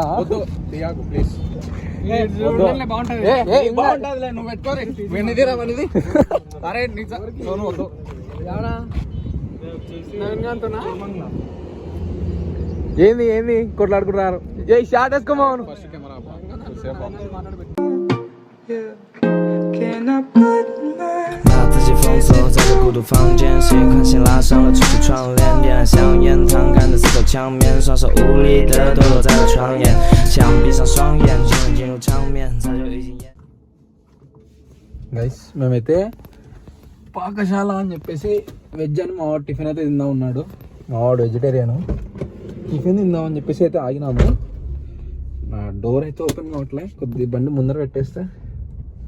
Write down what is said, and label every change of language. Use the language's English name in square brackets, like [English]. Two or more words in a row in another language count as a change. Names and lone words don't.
[Telugu] ప్లీజ్. బాగుంటుంది, నువ్వు పెట్టుకోరే. వెన్నిదిరా మనది. అరే వద్దు. ఏంది కొట్లాడుకుంటున్నారు? ఏ షార్ట్ వేసుకోమోను. [Chinese] 把自己封锁在这孤独房间，视野宽线拉上了出去窗帘，点燃香烟，摊开的四口墙面，双手无力的堕落在了床沿，想闭上双眼，就能进入场面，早就已经演。 [Telugu] గైస్, మేమైతే పాకశాల అని చెప్పేసి వెజ్ అని మావాడు టిఫిన్ అయితే తిందాం ఉన్నాడు. మావాడు వెజిటేరియన్. టిఫిన్ తిందామని చెప్పేసి అయితే ఆగినాము. నా డోర్ అయితే ఓపెన్ కావట్లే. కొద్ది బండి ముందర పెట్టేస్తే